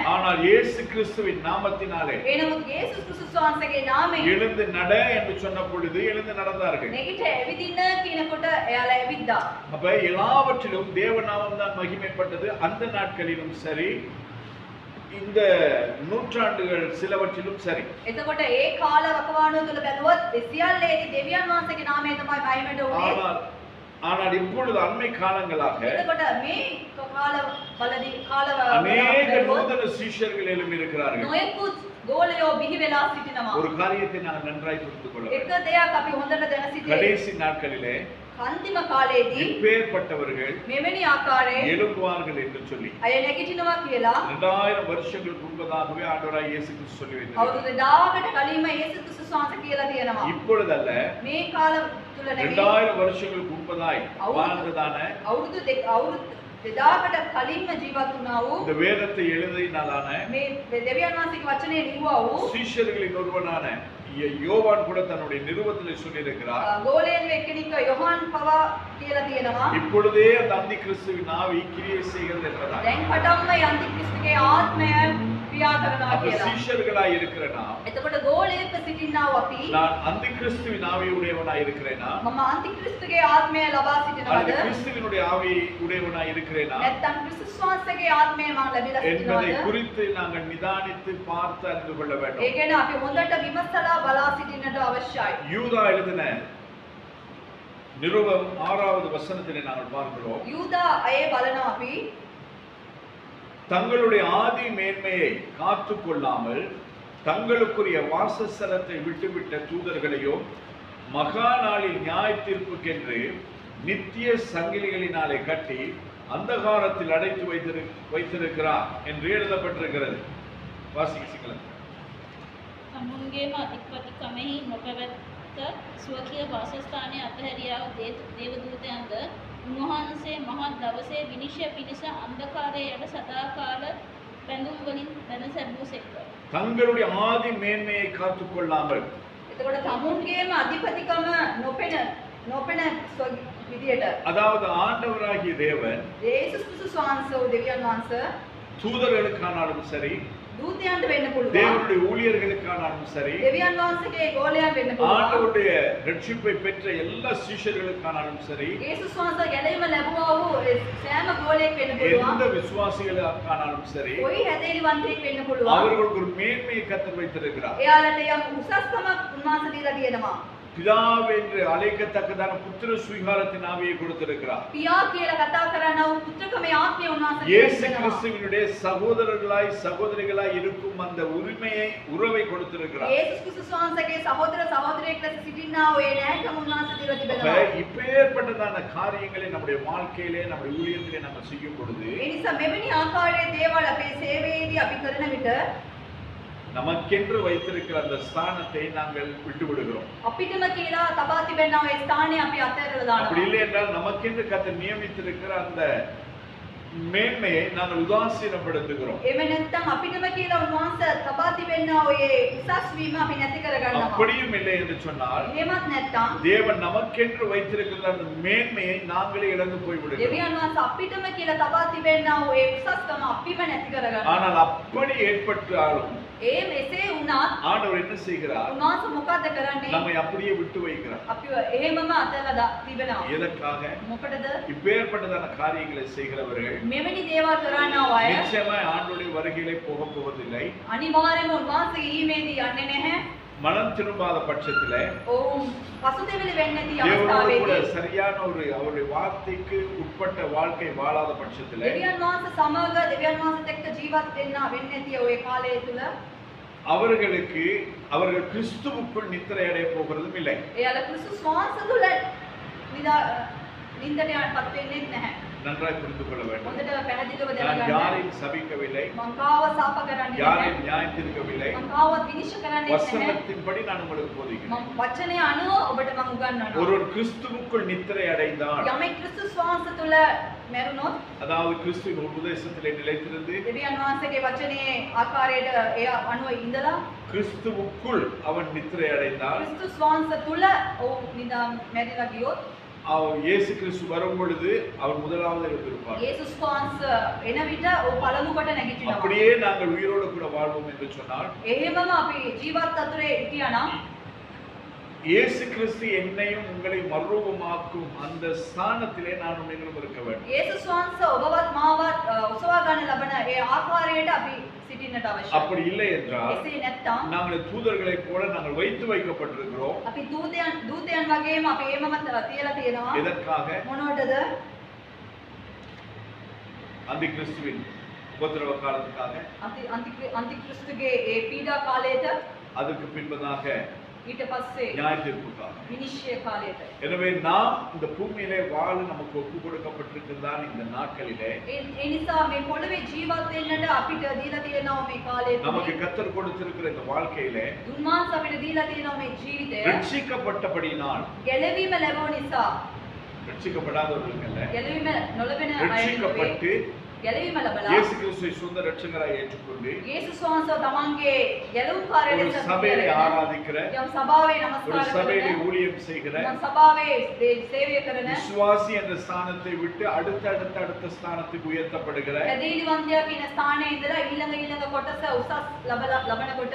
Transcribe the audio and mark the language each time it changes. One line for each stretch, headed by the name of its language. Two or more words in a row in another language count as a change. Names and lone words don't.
Tamil: ஆனால் இயேசு கிறிஸ்துவின் நாமத்தினாலே
Sinhala: එනමුත් යේසුස් ක්‍රිස්තුස් වහන්සේගේ නාමයෙන්
Tamil: எழுந்து நட என்று சொன்ன பொழுது எழுந்து நடந்தார்கள்.
Sinhala: නැගිට ඇවිදින්න කියනකොට එයාලා ඇවිද්දා.
Tamil: அப்ப எல்லாவற்றிலும் தேவநாமம் தான் மகிமைப்பட்டது. அந்த நாட்களிலும் சரி, இந்த நூற்றாண்டுகள் சிலவற்றிலும் சரி.
Sinhala: එතකොට ඒ කාල වකවානුව තුල බැලුවොත් ඒ සියල්ලේදී දෙවියන් වහන්සේගේ නාමය තමයි මහිමට උනේ.
Tamil: ஆனால் இப்பொழுது அண்மை காலங்களாக
Sinhala: එතකොට මේ කාලවලදී
Tamil: அநேக நூதன சீஷர்கள் எழும்பி இருக்கிறார்கள்.
Sinhala: නොයෙකුත් ගෝලයෝ බිහි වෙලා සිටිනවා.
Tamil: ஒரு காரியத்தை நாங்கள் நன்றாய் புரிந்து கொள்ள
Sinhala: එක
Tamil: வேண்டும்.
Sinhala: දෙයක් අපි හොඳට දැන සිටියේ
Tamil: கடைசி நாட்களிலே
Sinhala: අන්තිම කාලයේදී
Tamil: இப்பேற்பட்டவர்கள்
Sinhala: මෙවැනි ආකාරයෙන්
Tamil: எழும்புவார்கள் என்று சொல்லி
Sinhala: අය නැගිටිනවා කියලා
Tamil: 2000 வருஷங்களுக்கு முன்பதாகவே ஆண்டவராய் இயேசு கிறிஸ்து சொல்லி வைத்தார்.
Sinhala: අවුරුදු 1000කට කලින්ම යේසුස් ක්‍රිස්තුස් වහන්සේ කියලා තියෙනවා.
Tamil: இப்பொழுதல்ல,
Sinhala: මේ කාල තුල නෙමෙයි
Tamil: 2000 வருஷங்களுக்கு முன்பதாய் வாழ்ந்ததான
Sinhala: අවුරුදු 2000කට කලින්ම ජීවත් වුණා වූ
Tamil: இந்த வேதத்தை எழுதினாலான
Sinhala: මේ දෙවියන් වහන්සේගේ වචනේ ලියුවා වූ
Tamil: சீஷர்களின் ஒருவனான யோவான் கூட தன்னுடைய நிருபத்திலே சொல்லியிருக்கிறார்,
Sinhala: ගෝලයන් එක්කෙනෙක් යොහාන් පවා කියලා තියෙනවා.
Tamil: இப்பொழுதே அந்த அந்தி கிறிஸ்துவின் ஆவி கிரியை செய்கிறது என்பதால்.
Sinhala: දැන් පටන්ම යන්ති ක්‍රිස්තුගේ ආත්මය ක්‍රියා කරනවා
Tamil: அப்ப
Sinhala: කියලා.
Tamil: சீஷர்களாய் இருக்கிற நாம்,
Sinhala: එතකොට ගෝලයක සිටිනා වූ අපි
Tamil: நான் அந்தி கிறிஸ்துவின் ஆவி உடையவனாய் இருக்கிறேனா,
Sinhala: මම අන්ති ක්‍රිස්තුගේ ආත්මය ලබා
Tamil: அல்லது
Sinhala: සිටිනවද
Tamil: கிறிஸ்துவினுடைய ஆவி உடையவனாய் இருக்கிறேனா
Sinhala: නැත්නම් ක්‍රිස්තුස් වහන්සේගේ ආත්මය මම ලැබිලා
Tamil: என்பதை
Sinhala: සිටිනවද?
Tamil: குறித்து நாங்கள் நிதானித்து பார்த்து அறிந்து கொள்ள
Sinhala: ඒ
Tamil: வேண்டும்.
Sinhala: ගැන අපි හොඳට විමසලා බලා සිටින්නට අවශ්‍යයි.
Tamil: யூதா எழுதின நிருபம் 6வது வசனத்திலே நாங்கள் பார்க்கிறோம்,
Sinhala: යූදා අය බලනවා අපි
Tamil: தங்களுடைய ஆதி மேன்மையை காத்து கொள்ளாமல் தங்களுக்குரிய வாசஸ்தலத்தை விட்டுவிட்ட தூதர்களையோ மகா நாளில் நியாய தீர்ப்புக்கென்று நித்திய சங்கிலிகளினாலே கட்டி அந்தகாரத்தில் அடைத்து வைத்திருக்கிறார் என்று எழுதப்பட்டிருக்கிறது. வாசிக்கிறீங்களா?
Sinhala: තමුන්ගේම අධිපතිකමෙහි නොපැවැත්ත ස්වකීය වාසස්ථානයේ අතහැරියා වූ දේවදූතයන්ද උන්වහන්සේ මහත් දවසේ විනිශ්චය පිණිස අන්ධකාරයේ යට සදාකාල බැඳුම් වලින් දැනසැබූසේක.
Tamil: தங்களுடைய ஆதி மேன்மையை காத்து கொள்ளாமல்,
Sinhala: එතකොට තමුන්ගේම අධිපතිකම නොපෙන විදියට
Tamil: அதாவது ஆண்டவராகிய தேவன்
Sinhala: යේසුස් ක්‍රිස්තුස් වහන්සේ දෙවියන් වහන්සේ
Tamil: தூதர்களுக்கானாலும் சரி,
Sinhala: දූතයන්ට වෙන්න පුළුවන්.
Tamil: தேவனுடைய ஊழியர்களுக்கானாலும் சரி,
Sinhala: දෙවියන් වහන්සේගේ ගෝලයන් වෙන්න පුළුවන්.
Tamil: ஆண்டவருடைய ரட்சிப்பை பெற்ற எல்லா சீஷர்களுக்கானாலும் சரி,
Sinhala: යේසුස් වහන්සේ ගැලවීම ලැබුවා වූ සෑම ගෝලයෙක් වෙන්න
Tamil: எந்த
Sinhala: පුළුවන්.
Tamil: விசுவாசிகளுக்கானாலும் சரி,
Sinhala: කොයි හැදේලිවන්තයෙක් වෙන්න පුළුවන්.
Tamil: அவர்களுக்கு ஒரு மேன்மையை கர்த்தர் வைத்திருக்கிறார்.
Sinhala: එයාලට යම් උසස්කමක් උන්වහන්සේ දීලා තියෙනවා.
Tamil: பிதாவென்று அழைக்கத்தக்கதான புத்திர சுவிகாரத்தின் ஆவியை கொடுத்திருக்கிறார்.
Sinhala: පියා කියලා කතා කරනා වූ පුත්‍රකමේ ආත්මය උන්වහන්සේ
Tamil: இயேசு
Sinhala: දෙනවා.
Tamil: கிறிஸ்துவினுடைய சகோதரர்களாய் சகோதரிகளாய் இருக்கும் அந்த உறவை கொடுத்திருக்கிறார்.
Sinhala: යේසුස් ක්‍රිස්තුස් වහන්සේගේ සහෝදර සහෝදරියෙක් ලෙස සිටිනා වූ ඒ නෑකම උන්වහන්සේ දීලා
Tamil: அப்ப
Sinhala: තිබෙනවා.
Tamil: இப்பேற்பட்டதான காரியங்களை நம்முடைய வாழ்க்கையிலே நம்முடைய ஊழியத்திலே நம்ம செய்யும் பொழுது
Sinhala: ඒ නිසා මෙවැනි ආකාරයේ දේවල් අපේ සේවයේදී අපි කරන විට
Tamil: நமக்கென்று வைத்திருக்கிற அந்த ஸ்தானத்தை நாங்கள் விட்டு விடுகிறோம்.
Sinhala: අපිටම කියලා තබා තිබෙනා ඒ ස්ථානය අපි අත්හැරලා
Tamil: அப்படி
Sinhala: දානවා.
Tamil: இல்லை என்றால் நமக்கென்று கர்த்தர் நியமித்திருக்கிற அந்த மேன்மையை நாங்கள் உதாசீனப்படுத்துகிறோம்.
Sinhala: එහෙම නැත්නම් අපිටම කියලා උන්වහන්සේ තබා තිබෙනා ඔය උසස් වීම අපි නැති කර ගන්නවා.
Tamil: அப்படியும் இல்லை என்று சொன்னால்
Sinhala: එහෙමත් නැත්නම්
Tamil: தேவன் நமக்கென்று வைத்திருக்கிற அந்த மேன்மையை நாங்களே இழந்து போய்விடுகிறோம்.
Sinhala: දෙවියන් වහන්සේ අපිටම කියලා තබා තිබෙනා ඔය උසස්කම අපිම නැති කර ගන්නවා.
Tamil: ஆனால் அப்படி ஏற்பட்டாலும்
Sinhala: ඒ මෙසේ වුණත්
Tamil: ஆண்டவர் என்ன செய்கிறார்?
Sinhala: උන්වහන්සේ මොකද කරන්නේ?
Tamil: நம்மை அப்படியே விட்டு வைக்கிறார்.
Sinhala: අපිව එහෙමම අතලා තිබෙනවා.
Tamil: எதற்காக?
Sinhala: මොකටද?
Tamil: இப்பேற்பட்டதான காரியங்களை செய்கிறவர்கள்
Sinhala: මෙවැනි දේවල් කරනා අය
Tamil: நிச்சயமாய் ஆண்டவருடைய வருகையிலே போக போவதில்லை.
Sinhala: අනිවාර්යයෙන්ම උන්වහන්සේ ඊමේදී යන්නේ නැහැ.
Tamil: மனம் திரும்பாத பட்சத்திலே
Sinhala: ඔවුන් පසුතැවිලි වෙන්නේ නැති
Tamil: தேவனோடு கூட
Sinhala: අවස්ථාවේදී
Tamil: சரியான ஒரு அவருடைய வார்த்தைக்கு உட்பட்ட வாழ்க்கை வாழாத பட்சத்திலே
Sinhala: දෙවියන් වහන්සේ සමග දෙවියන් වහන්සේත් එක්ක ජීවත් වෙන්න වෙන්නේ නැති ඔය කාලය තුල
Tamil: அவர்களுக்கு அவர்கள் கிறிஸ்துவுக்குள் நித்திரை அடைய போகிறதும் இல்லை.
Sinhala: එයාලා ක්‍රිස්තුස් වහන්සේ තුල නින්දට යන්නපත් වෙන්නේ නැහැ.
Tamil: நன்றாய் புரிந்து கொள்ள வேண்டும்.
Sinhala: හොඳට පැහැදිලිව
Tamil: நான்
Sinhala: දැනගන්න.
Tamil: யாரையும் சபிக்கவில்லை,
Sinhala: මං කාව සාප කරන්නේ නැහැ.
Tamil: யாரையும் நியாயம் தீர்க்கவில்லை.
Sinhala: මං කාවත් විනිශ්චය කරන්නේ නැහැ.
Tamil: வசனத்தின்படி நான் உங்களுக்கு போதிக்கிறேன்.
Sinhala: මං වචනය අනුව ඔබට මං උගන්වනවා.
Tamil: ஒருவர் கிறிஸ்துவுக்குள் நித்திரை அடைந்தால்,
Sinhala: යමෙක් ක්‍රිස්තුස් වහන්සේ තුල මැරුණොත්
Tamil: அதாவது கிறிஸ்துவின் உபதேசத்திலே நிலைத்திருந்து
Sinhala: දෙවියන් වහන්සේගේ වචනේ ආකාරයට ඒ අනුව ඉඳලා
Tamil: கிறிஸ்துவுக்குள் அவன் நித்திரை அடைந்தால்,
Sinhala: ක්‍රිස්තුස් වහන්සේ තුල ඔව් නිදා මැරිලා ගියොත්
Tamil: அவன் இயேசு கிறிஸ்து வரும் பொழுது அவன் முதலாவது எழுந்திருப்பார்.
Sinhala: යේසුස් වහන්සේ එන විට ඔව් පළමු කොට නැගිටිනවා.
Tamil: அப்படியே நாங்கள் உயிரோடு கூட வாழ்வோம் என்று சொன்னால்,
Sinhala: එහෙමම අපි ජීවත් අතරේ හිටියානම්
Tamil: இயேசு கிறிஸ்து என்னையும் உங்களை மறுரூபமாக்கும் அந்த ஸ்தானத்திலே நான் நீங்களும் இருக்க வேண்டும்.
Sinhala: යේසුස් වහන්සේ ඔබවත් මාවත් උසවා ගන්න ලබන ඒ ආකාරයට අපි සිටින්නට අවශ්‍යයි.
Tamil: அப்படி இல்லை என்றால்
Sinhala: එසේ නැත්නම්
Tamil: நாங்கள் தூதர்களைப் போல நாங்கள் வைத்து வைக்கப்பட்டிருக்கிறோம்.
Sinhala: අපි දූතයන් වගේම අපි එහෙමම තියලා තියෙනවා.
Tamil: எதற்காக?
Sinhala: මොනවටද?
Tamil: அந்தி கிறிஸ்துவின் உபத்திரவ காலத்துக்காக,
Sinhala: අන්තික්‍රිස්තුගේ ඒ පීඩා කාලයට
Tamil: அதற்கு பின்பதாக
Sinhala: ඊට පස්සේ
Tamil: நியாய தீர்ப்புக்காக.
Sinhala: විනිශ්චය කාලයට.
Tamil: எனவே நாம் இந்த பூமியிலே வாழ நமக்கு ஒப்பு கொடுக்கப்பட்டிருக்கிறதான் இந்த நாட்களிலே
Sinhala: ඒ නිසා මේ පොළවේ ජීවත් වෙන්නට අපිට දීලා තියෙනවා මේ කාලය
Tamil: நமக்கு
Sinhala: තුල.
Tamil: கர்த்தர் கொடுத்திருக்கிற இந்த வாழ்க்கையிலே
Sinhala: උන්වහන්සේ අපිට දීලා තියෙනවා මේ ජීවිතය.
Tamil: ரட்சிக்கப்பட்டபடியினால்,
Sinhala: ගැලවීම ලැබුව නිසා
Tamil: ரட்சிக்கப்படாதவர்கள் அல்ல,
Sinhala: ගැලවීම නොලබන අය නෙවෙයි.
Tamil: ரட்சிக்கப்பட்டு
Sinhala: ගැලවීම ලැබලා
Tamil: இயேசு கிறிஸ்துவை சொந்த ரட்சகராய் ஏற்றுக்கொண்டு
Sinhala: යේසුස් වහන්සේ තමන්ගේ ගැලවුම්කාරය
Tamil: ஒரு
Sinhala: ලෙස
Tamil: சபையை
Sinhala: පිළිගන්න.
Tamil: ஆராதிக்கிற,
Sinhala: යම් සභාවේ
Tamil: ஒரு
Sinhala: නමස්කාර
Tamil: சபையிலே
Sinhala: කරන
Tamil: ஊழியம் செய்கிற
Sinhala: යම් සභාවේ සේවය කරන
Tamil: விசுவாசி என்ற ஸ்தானத்தை விட்டு அடுத்த ஸ்தானத்துக்கு உயர்த்தப்படுகிற
Sinhala: පැදීලිවන්තයා කියන ස්ථානයේ ඉඳලා ඊළඟ කොටස උසස් ලබනකොට